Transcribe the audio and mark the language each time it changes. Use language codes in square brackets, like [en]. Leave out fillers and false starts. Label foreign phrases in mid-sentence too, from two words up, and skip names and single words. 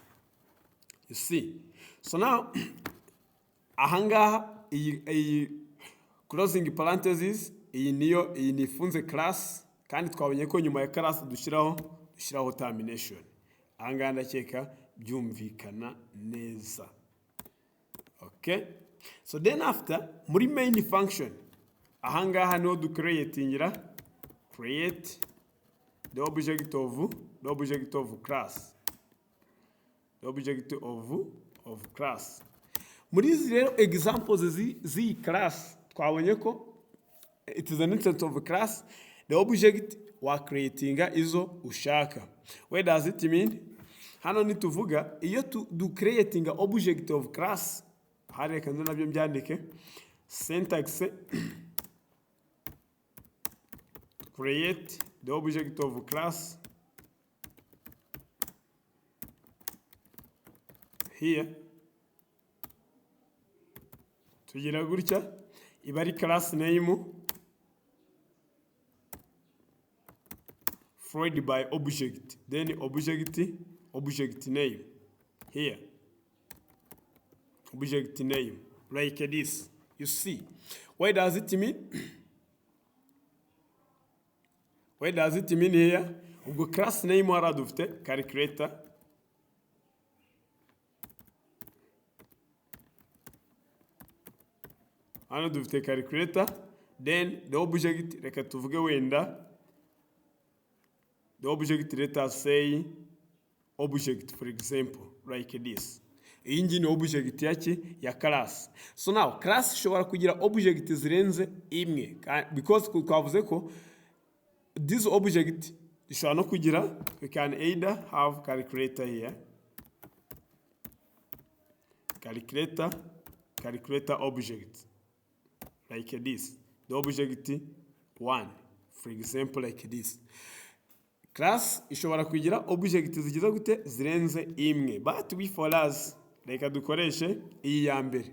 [en] You see? So now, [rw] ahangaha iyi [en] closing parenthesis, [rw] iyi ni ifunze class, kandi twabonye ko nyuma ya class dushyiraho termination. Ahangaha ndakeka byumvikana neza. [en] Okay? So then after, muri main function, [rw] ahangaha niho [en] create the object of class. The object of class. [rw] Muri izi rero examples z'iyi class, twabonye ko [en] it is an instance of a class. The object [rw] wa creatinga izo ushaka. [en] What does it mean? [rw] Hano nituvuga iyo [en] do creating object of class, [rw] hari kanzo nabyo mbyandike, [en] syntax create the object of class here, [rw] tugira gutya, iba ari [en] class name followed by object, then object name here, object name like this. You see, what does it mean? What does it mean here? [rw] Ubwo [en] class name [rw] hara dufite calculator, hano dufite calculator, [en] then the object, [rw] reka tuvuge wenda, [en] the object, let us say object, for example, like this. [rw] Iyi ngi ni object ya class. [en] So now [rw] class ishobora kugira object zirenze imwe, because twavuze ko [en] this object [rw] ishobora no kugira, [en] we can either have calculator here, calculator object like this, the object 1, for example, like this. [rw] Class ishobora kugira object zigize gute zirenze imwe, [en] but we for us [rw] reka dukoreshe iyi ya mbere.